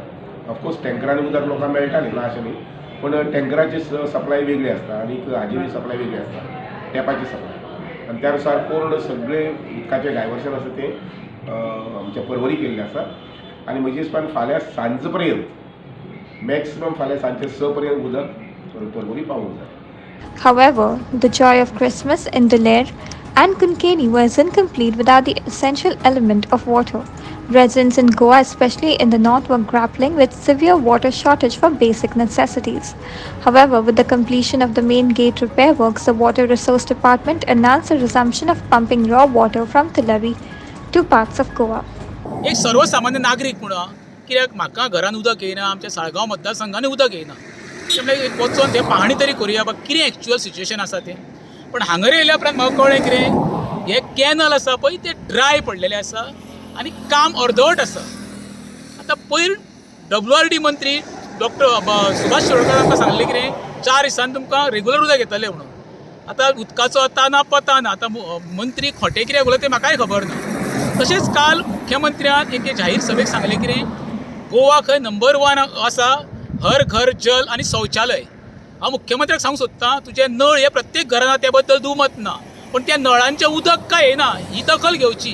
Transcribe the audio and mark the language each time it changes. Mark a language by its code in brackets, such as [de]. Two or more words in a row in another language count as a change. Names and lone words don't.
[kok] ऑफकोर्स टँकरांनी उदक लोकांक मेळटालें ना अशें न्ही पूण टँकराची सप्लाय वेगळी आसता आनी हाजी सप्लाय वेगळी आसता टॅपाची सप्लाय आनी त्या नुसार पूर्ण सगळें उदकाचें डायवर्शन आसा तें आमच्या पर्वरी केल्लें आसा आनी म्हजे हिसपान फाल्यां सांज पर्यंत मॅक्सिमम फाल्यां सांजचे 6 पर्यंत उदक पर्वरी पावूंक जाय। [en] However, the joy of Christmas in Tulare and Kunkeni was incomplete without the essential element of water. Residents in Goa, especially in the north, were grappling with severe water shortage for basic necessities. However, with the completion of the main gate repair works, the Water Resource Department announced the resumption of pumping raw water from Tulare to parts of Goa. [kok] एक सर्वसामान्य नागरीक म्हणून कित्याक म्हाका घरान उदक येयना आमच्या साळगांव मतदारसंघांनी उदक येयना त्यामुळे एक वचून ते पाहणी तरी करुया बा कितें [en] actual situation [kok] आसा तें। पण हांगर येयल्या उपरांत म्हाका कळ्ळें कितें हे कॅनल आसा पळय ते ड्राय पडलेले आसा आनी काम अर्दवट आसा। आतां पयर WRD मंत्री डॉक्टर सुभाष शिरोडकर आमकां सांगलें कितें 4 दिसांनी तुमकां रेग्युलर उदक येतलें म्हणून। आतां उदकाचो ताना पता ना आतां मंत्री खोटे कितें उलयता तें म्हाकाय खबर ना। तशेंच काल मुख्यमंत्र्यान एक जाहीर सभेक सांगलें कितें गोवा खंय नंबर 1 आसा हर घर जल आनी शौचालय। हांव मुख्यमंत्र्याक सांगूंक सोदतां तुजे नळ हे प्रत्येक घरान त्या बद्दल दुमत ना पण त्या नळांचें उदक काय येना ही दखल घेवची।